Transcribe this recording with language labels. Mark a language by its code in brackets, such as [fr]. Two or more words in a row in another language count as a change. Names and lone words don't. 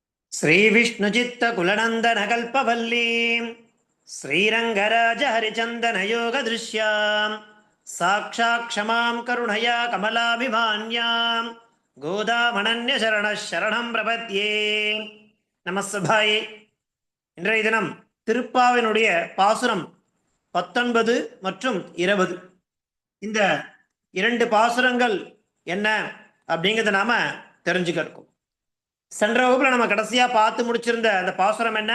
[sa] श्रीविष्णुचित्तकुलनन्दनकल्पवल्लीं श्रीरङ्गराजहरिचन्दनयोगदृश्यां साक्षाक्षमां करुणया कमलाभिमान्यां गोदामनन्यशरणः शरणं प्रपद्ये. [ta] நமஸ்தபாயே. இன்றைய தினம் திருப்பாவினுடைய பாசுரம் 19 மற்றும் 20. இந்த இரண்டு பாசுரங்கள் என்ன அப்படிங்கிறத நாம தெரிஞ்சுக்கிறோம். சென்ற வகுப்புல நம்ம கடைசியா பார்த்து முடிச்சிருந்த அந்த பாசுரம் என்ன?